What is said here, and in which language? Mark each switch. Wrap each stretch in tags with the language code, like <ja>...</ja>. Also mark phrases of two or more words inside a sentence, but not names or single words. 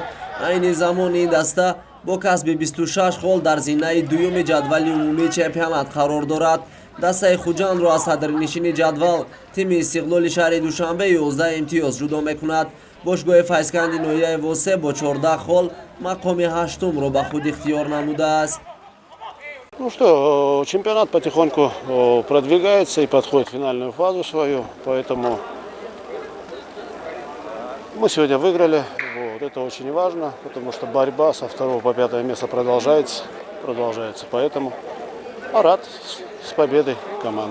<tg>айни замон ин даста бо касби 26 гол дар зиннаи дуюми ҷадвали умумии чемпионат қарор дорад. дастаи Хуҷандро аз садрнишини ҷадвал тими Истиқлоли шаҳри Душанбе 11 имтиёз ҷудо мекунад. бошгоҳи Файзканди ноҳияи Восе бо 14 гол мақоми ҳаштумро ба худ ихтиёр намудааст.</tg> <ru>Ну что, чемпионат потихоньку продвигается и подходит в финальную фазу свою, поэтому мы сегодня выиграли. Вот, это очень важно, потому что борьба со 2 по 5 место продолжается, поэтому рад с победой команды.</ru>